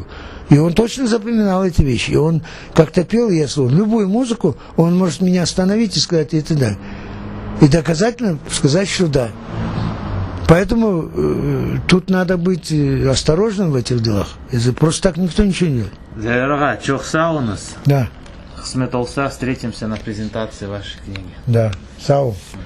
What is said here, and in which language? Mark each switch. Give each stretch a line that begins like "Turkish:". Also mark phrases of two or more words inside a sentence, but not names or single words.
Russian: И он точно запоминал эти вещи. И он как-то пел, я слушал. Любую музыку, он может меня остановить и сказать, это да. И доказательно сказать, что да. Поэтому тут надо быть осторожным в этих делах. Просто так никто ничего не делает. Зайрага,
Crimean Tatar: çok sağ olunuz.
Russian: Да,
Crimean Tatar: Кысмет olsa
Russian: встретимся на презентации вашей книги. да. Сау.